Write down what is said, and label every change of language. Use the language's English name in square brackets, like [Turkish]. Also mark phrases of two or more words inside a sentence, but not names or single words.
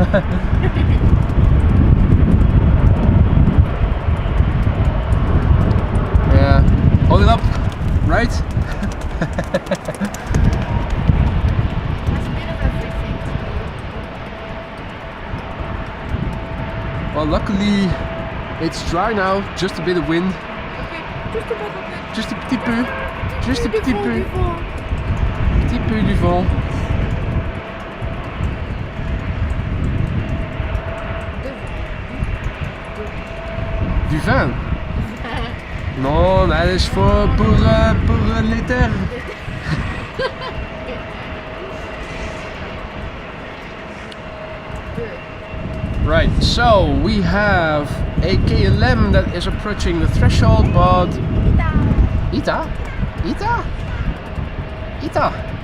[English] Yeah, hold it up, right? Has a bit of everything to Well, luckily It's dry now, just a bit of wind. Just a [French] petit peu. [English] Just a [French] petit peu. Petit peu du vent. Du vin? Non, [Dutch] dat is voor l'éther. [English] Right, so we have a KLM that is approaching the threshold, but ITA? ITA? ITA?